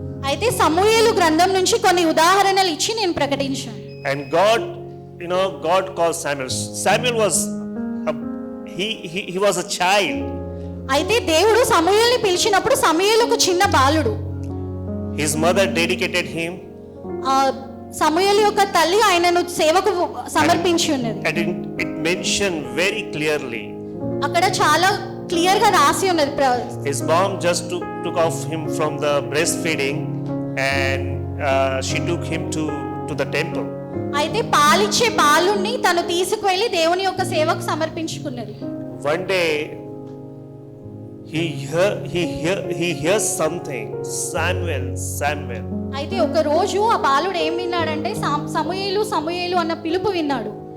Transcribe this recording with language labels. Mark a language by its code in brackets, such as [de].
[te] అయితే సమూయేలు గ్రంథం నుంచి కొన్ని ఉదాహరణలు ఇచ్చి నేను ప్రకటించాను. [en] And God called Samuel. Samuel was he was a child. [te] అయితే దేవుడు సమూయేలుని పిలిచినప్పుడు సమూయేలు ఒక చిన్న బాలుడు. [en] His mother dedicated him. [te] సమూయేలు యొక్క తల్లి ఆయనను సేవకు సమర్పించి ఉన్నది. [en] And it mentioned very clearly. [te] అక్కడ చాలా క్లియర్ గా రాసి ఉన్నది. [en] His mom just took off him from the breastfeeding and she took him to the temple. [te] అయితే పాలిచ్చే బాలుని తను తీసుకువెళ్ళి దేవుని యొక్క సేవకు సమర్పించుకున్నది. [en] One day he hears something. Samuel. [te] అయితే ఒక రోజు ఆ బాలుడు ఏం విన్నాడంటే సమూయేలు సమూయేలు అన్న పిలుపు విన్నాడు.